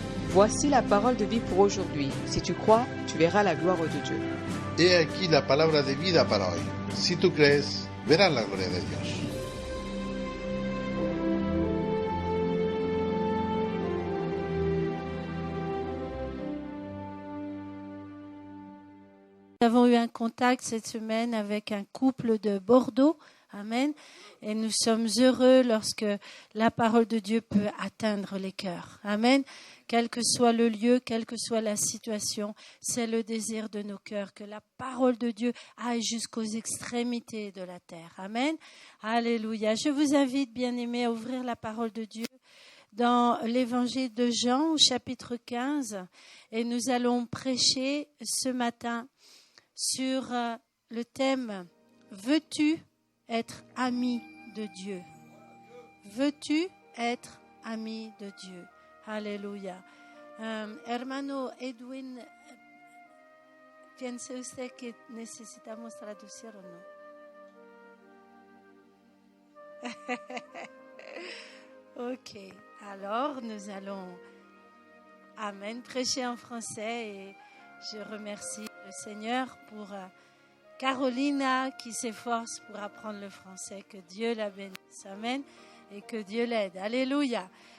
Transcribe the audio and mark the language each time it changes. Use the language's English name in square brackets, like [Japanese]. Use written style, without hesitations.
[French] Voici la parole de vie pour aujourd'hui. Si tu crois, tu verras la gloire de Dieu. [Spanish] He aquí la palabra de vida para hoy. Si tú crees, verás la gloria de Dios. [French] Nous avons eu un contact cette semaine avec un couple de Bordeaux. Amen. Et nous sommes heureux lorsque la parole de Dieu peut atteindre les cœurs. Amen. Quel que soit le lieu, quelle que soit la situation, c'est le désir de nos cœurs que la parole de Dieu aille jusqu'aux extrémités de la terre. Amen. Alléluia. Je vous invite, bien-aimés, à ouvrir la parole de Dieu dans l'évangile de Jean, au chapitre 15. Et nous allons prêcher ce matin sur le thème « Veux-tu être ami de Dieu ?» Veux-tu être ami de Dieu? Alléluia. [Spanish] Hermano Edwin, ¿piensa usted que necesitamos traducir o no? [French] Ok, alors nous allons, amen, prêcher en français et je remercie le Seigneur pour Carolina qui s'efforce pour apprendre le français. Que Dieu la bénisse, amen, et que Dieu l'aide. Alléluia.